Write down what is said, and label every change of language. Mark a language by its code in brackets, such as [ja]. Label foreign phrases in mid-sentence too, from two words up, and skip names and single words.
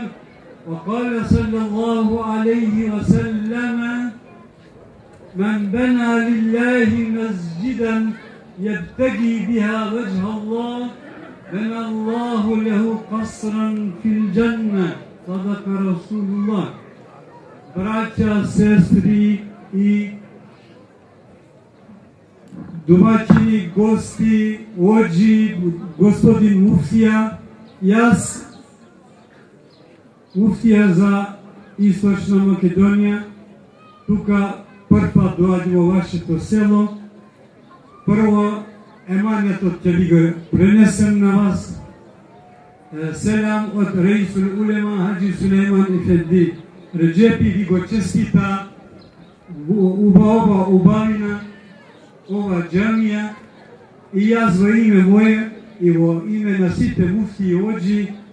[ar] وقال صلى الله عليه وسلم من بنى لله مسجدا يبتغي بها وجه الله بنى الله له قصرا في الجنة. صدق رسول الله. [mk] Браќа, сестри и домаќини, гости, оџи, господин муфтија, јас муфтија за Источна Македонија, тука прва доаѓа во вашето село. Прво, еманијатот ќе ви го пренесем на вас. Селам од Реисул Улема Хаджи Сулейман Ефенди Реджепи ви го честита ова убавина, ова џамија, и јас во име моје и во име на сите муфти и оџи